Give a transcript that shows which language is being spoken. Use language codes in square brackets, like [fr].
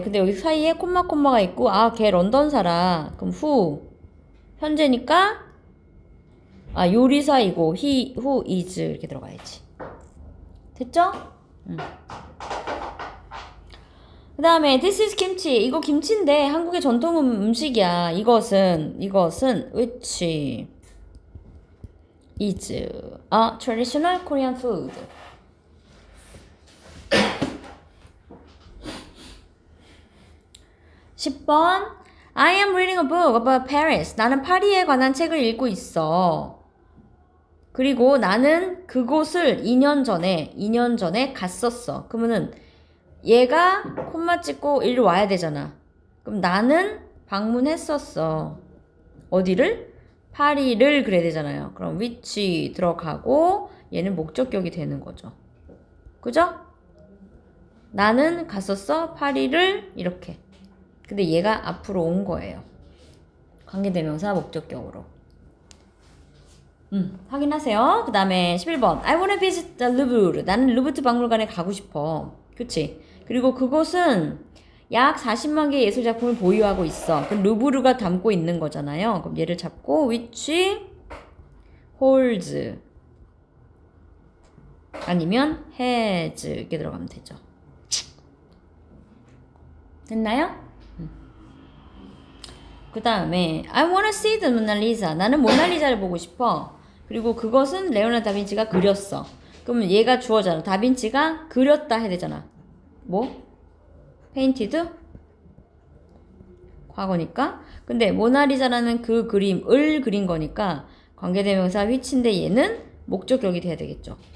[ko] 근데 여기 사이에 콤마가 있고 걔 런던 살아. 그럼 who 현재니까 요리사이고 [en] he, who is [ko] 이렇게 들어가야지. 됐죠? 그 다음에 this is 김치. 이거 김치인데 한국의 전통 음식이야. 이것은 [en] which is a traditional Korean food. [ko] 10번 [en] I am reading a book about Paris. [ko] 나는 파리에 관한 책을 읽고 있어. 그리고 나는 그곳을 2년 전에 갔었어. 그러면은 얘가 콤마 찍고 일로 와야 되잖아. 그럼 나는 방문했었어. 어디를? 파리를 그래야 되잖아요. 그럼 which 들어가고 얘는 목적격이 되는 거죠. 그죠? 나는 갔었어. 파리를 이렇게. 근데 얘가 앞으로 온 거예요. 관계대명사 목적격으로. 확인하세요. 그 다음에 11번 [en] I wanna visit the Louvre. [ko] 나는 루브르 박물관에 가고 싶어. 그치? 그리고 그곳은 약 40만 개의 예술작품을 보유하고 있어. 그럼 루브르가 담고 있는 거잖아요. 그럼 얘를 잡고 [en] which holds [ko] 아니면 has 이렇게 들어가면 되죠. 됐나요? 그 다음에 [en] I wanna see the Mona Lisa. [ko] 나는 모나리자를 보고 싶어. 그리고 그것은 레오나르도 다빈치가 그렸어. 그러면 얘가 주어잖아. 다빈치가 그렸다 해야 되잖아. 뭐? painted? 과거니까. 근데 모나리자라는 그 그림을 그린 거니까 관계대명사 which인데 얘는 목적격이 돼야 되겠죠.